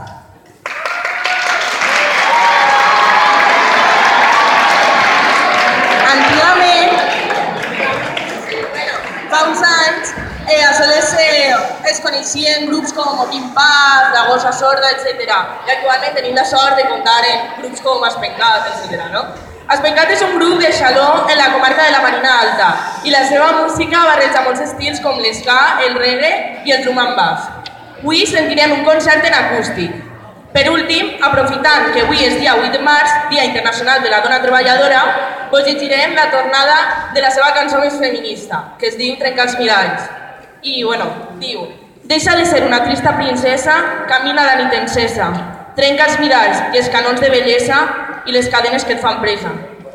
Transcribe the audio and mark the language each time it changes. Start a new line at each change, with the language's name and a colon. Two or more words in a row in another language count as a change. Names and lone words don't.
Catalan: Antigament, fa uns anys, a soles es coneixien grups com Moquim Paz, La Gossa Sorda, etc. I actualment tenim la sort de comptar en grups com Espencat, etc. Espencat és un grup de xaló en la comarca de la Marina Alta i la seva música barreja molts estils com l'ska, el reggae i el
English: drum and bass.
Catalan: Avui sentirem un concert en acústic. Per últim, aprofitant que avui és dia 8 de març, Dia Internacional de la Dona Treballadora, us llegirem la tornada de la seva cançó més feminista, que es diu Trencar els miralls. I, diu: deixa de ser una trista princesa, camina la nit encesa, trenca els miralls i els canons de bellesa i les cadenes que et fan presa.